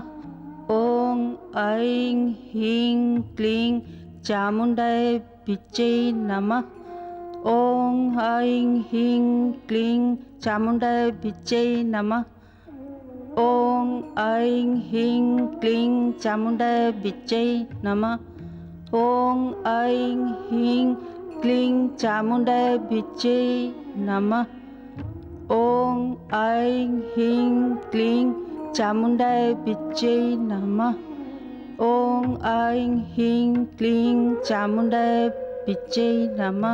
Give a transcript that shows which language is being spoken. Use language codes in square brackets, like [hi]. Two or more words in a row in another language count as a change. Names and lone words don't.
[sa] ଓଂ ଐଂ ହିଂ କ୍ଲିଂ ଚାମୁଣ୍ଡାୟ ବିଚୈ ନମଃ। ଓଂ ଐଂ ହିଂ କ୍ଲିଂ ଚାମୁଣ୍ଡାୟ ବିଚୈ ନମଃ। ଓଂ ଐଂ ହିଂ କ୍ଲିଂ ଚାମୁଣ୍ଡାୟ ବିଚୈ ନମଃ। ॐ ऐं ह्रीं क्लीं चामुण्डाय विच्चे नमः ॐ ऐं ह्रीं क्लीं चामुण्डाय विच्चे नमः ॐ ऐं ह्रीं क्लीं चामुण्डाय विच्चे नमः